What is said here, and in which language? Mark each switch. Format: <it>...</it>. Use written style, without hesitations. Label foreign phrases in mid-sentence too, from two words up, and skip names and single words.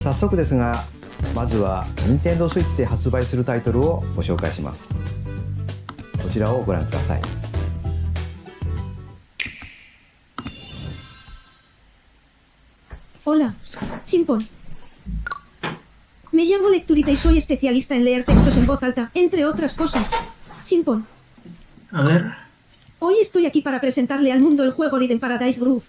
<ja>早速ですが、まずは Nintendo Switch で発売するタイトルをご紹介します。こちらをご覧ください。</ja> <es>Hola, Sinpon. Me llamo Lecturita y soy especialista en leer textos en voz alta, entre otras cosas. Sinpon. A ver. Hoy estoy aquí para presentarle al mundo el juego Rhythm Paradise Groove.</es>